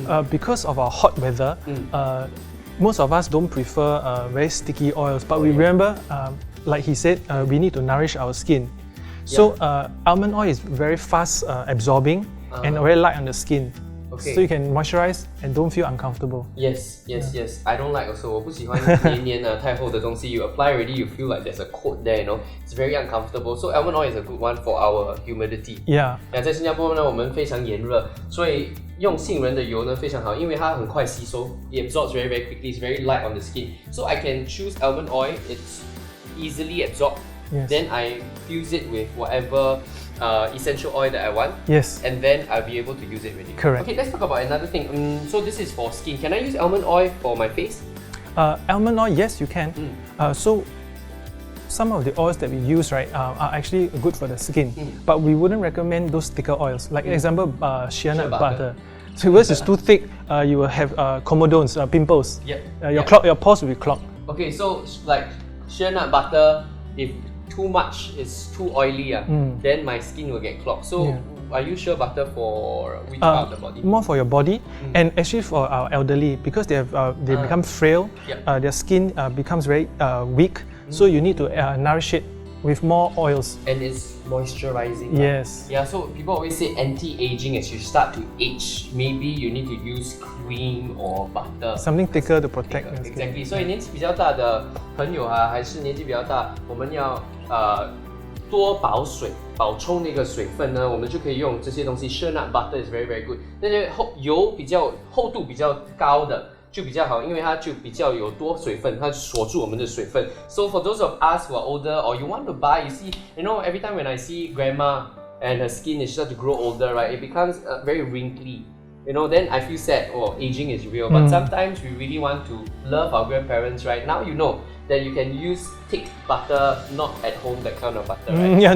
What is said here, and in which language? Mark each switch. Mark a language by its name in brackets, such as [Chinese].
[English] Because of our hot weather, most of us don't prefer very sticky oils, but we remember, like he said, we need to nourish our skin. So almond oil is very fast absorbing and very light on the skin. Okay. So you can moisturize and don't feel uncomfortable. Yes. I don't like also. [Chinese] 我不喜欢黏黏的太厚的东西. [English] You apply already, you feel like there's a coat there. You know, it's very uncomfortable. So almond oil is a good one for our humidity. Yeah. [Chinese] 在新加坡呢，我们非常炎热，所以用杏仁的油呢非常好，因为它很快吸收 ， [English] it absorbs very quickly. It's very light on the skin. So I can choose almond oil. It's easily absorbed. Yes. Then I fuse it with whatever essential oil that I want. Yes. And then I'll be able to use it really. Correct. Okay, let's talk about another thing. So this is for skin. Can I use almond oil for my face? Almond oil, yes, you can. So some of the oils that we use, right, are actually good for the skin, but we wouldn't recommend those thicker oils. Like example, shea nut butter. So if it's too thick, you will have comedones, pimples. Your pores will be clogged. Okay, so like shea nut butter, if too much is too oily, then my skin will get clogged. So are you shea butter for which part of the body? More for your body, and actually for our elderly, because they become frail, their skin becomes very weak. So you need to nourish it with more oils. And it's moisturizing. Yes. Yeah, so people always say anti-aging as you start to age. Maybe you need to use cream or butter. Something thicker to protect your skin. Exactly. [Chinese] 所以年纪比较大的朋友啊，还是年纪比较大，我们要多保水，保充那个水分呢，我们就可以用这些东西。 [English] shea nut butter is very very good。 [Chinese] 那些油比较厚度比较高的。就比较好，因为它就比较有多水分，它锁住我们的水分。 [English] So for those of us who are older or you want to buy, you see, you know, every time when I see grandma and her skin is start to grow older, right, it becomes very wrinkly. You know, then I feel sad. Oh, aging is real. But sometimes we really want to love our grandparents, right? Now you know that you can use thick butter, not at home that kind of butter, right?